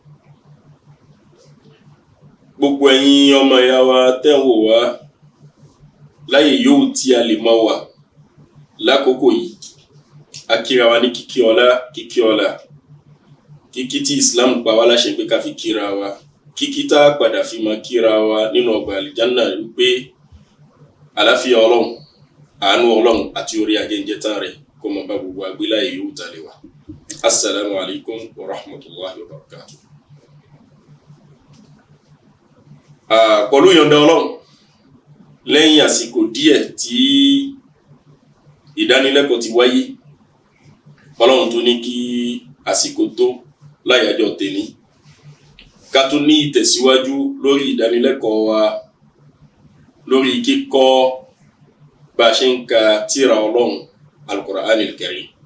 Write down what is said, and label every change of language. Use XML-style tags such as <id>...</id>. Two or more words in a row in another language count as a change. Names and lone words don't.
<yo>Gbogbo ẹ̀yin ọmọ ìyá wa tẹ́ ń wò wá láyé yòówù tí a lè mọ̀ wá lákòókò yìí, a kíra wa ní kíkí ọlá, kíkí ọlá, kíkí tí Islam pa wá láṣẹ pé ká fi kíra wa, kíkí tá a padà fi máa kíra wa nínú ọgbà àlìjánà wípé àlàáfíà Ọlọ́run, àánú Ọlọ́run àti orí ajẹ́jẹ́ tán rẹ̀ kó máa bá gbogbo agbéláyé yòówù tá a lè wà.</yo> <ar>السلام عليكم ورحمة الله وبركاته.</ar> <yo>Pẹ̀lú ìyọ̀ǹda Ọlọ́run, lẹ́yìn àsìkò díẹ̀ tí ìdánilẹ́kọ̀ọ́ ti wáyé, Ọlọ́run tó ní kí àsìkò tó láyàjọ́ tèní, ká tó ní ìtẹ̀síwájú lórí ìdánilẹ́kọ̀ọ́ wa lórí kíkọ́ bá ṣe ń ka tírà Ọlọ́run Al-Qur'anil Karim.</yo>